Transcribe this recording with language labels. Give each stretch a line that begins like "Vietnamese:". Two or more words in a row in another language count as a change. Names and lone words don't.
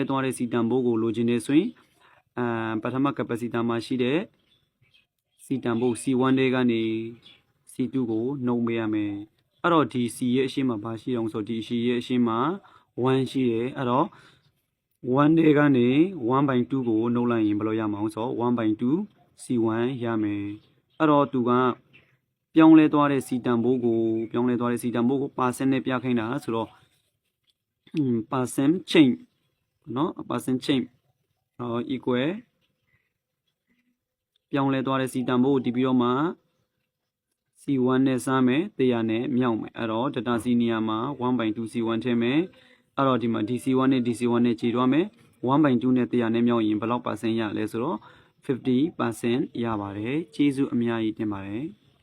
Burmese: သွားတဲ့စီတန်ဘိုးကိုလိုချင်နေဆိုရင်ပထမ capacitor မှာရှိတဲ့စီတန်ဘိုး C1 တွေကနေ C2 ကိုနှုတ်ပေးရမယ်အဲ့တော့ဒီ C ရဲ့အရှင်းမှာဘာရှိအောင်ဆိုဒီ C ရဲ့အရှင်းမှာ1ရှိတယ်အဲ့တော့1တွေကနေ1 by 2ကိုနှုတ်လိုက်ရင်ဘယ်လိုရမှာအောင်ဆို1 by 2 C1 ရမယ်အဲ့တော့သူကပြောင်းလဲသွားတဲ့စီတန်ဘိုးကို% နဲ့ပြခိုင်းတာဆိုတော့ % change เนาะ%
English: change equal
Burmese: ပြောင်းလဲသွားတဲ့စီတန်ဘိုးကိုတီးပြီးတော့မှ C1 နဲ့စမယ်100နဲ့မြောက်မယ်အဲ့တော့ data C နေရာမှာ1 by 2 C1 ထည့်မယ်အဲ့တော့ဒီမှာ DC1 နဲ့ DC1 နဲ့ခြေသွားမယ်1 by 2နဲ့100နဲ့မြောက်ရင်ဘယ်လောက်% ရလဲဆိုတော့50% ရပါတယ်ကျေးဇူးအများကြီးတင်ပါတယ်